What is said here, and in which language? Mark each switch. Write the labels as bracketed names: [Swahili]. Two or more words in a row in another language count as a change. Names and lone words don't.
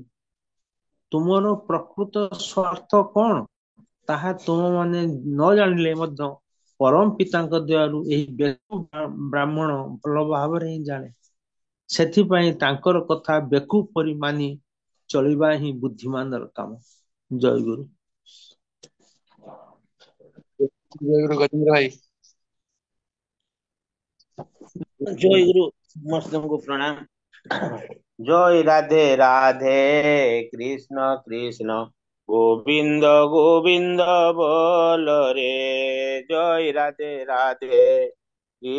[Odia] ତୁମର ପ୍ରକୃତ ସ୍ୱାର୍ଥ କଣ ତାହା ତୁମମାନେ ନ ଜାଣିଲେ ମଧ୍ୟ ପରମ ପିତାଙ୍କ ଦୟାରୁ ଏହି ବେକୁବ ବ୍ରାହ୍ମଣ ଭଲ ଭାବରେ ହିଁ ଜାଣେ। ସେଥିପାଇଁ ତାଙ୍କର କଥା ବେକୁବ ପରି ମାନି ଚଳିବା ହିଁ ବୁଦ୍ଧିମାନର କାମ। ଜୟ ଗୁରୁ। ଜୟ ଗୁରୁ ଗଜେନ୍ଦ୍ର ଭାଇ। ଜୟ ଗୁରୁ ସମସ୍ତଙ୍କୁ ପ୍ରଣାମ। [Hindi] जय राधे राधे कृष्ण कृष्ण गोविंद गोविंद बोल रे। जय राधे राधे